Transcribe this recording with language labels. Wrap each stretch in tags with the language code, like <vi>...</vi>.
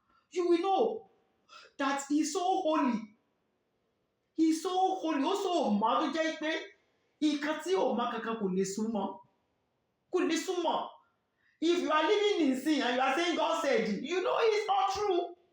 <en>You will know that he is so holy. He is so holy.</en> <yo>Ó so mọ́ tó jẹ́ pé ìkan tí ò mọ kankan kò lè súnmọ́.</yo> <en>If you are living in sin and you are saying God said, you know it is not true.</en>